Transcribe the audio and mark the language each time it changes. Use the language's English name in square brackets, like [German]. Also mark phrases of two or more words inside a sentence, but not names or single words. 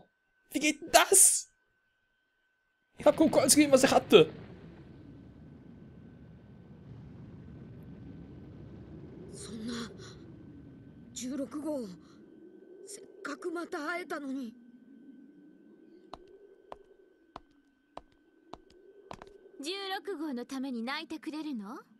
[German] Wie geht denn das? Ich hab kaum alles gegeben, was ich hatte. [Japanese] そんな16号、せっかくまた会えたのに。 16号のために泣いてくれるの？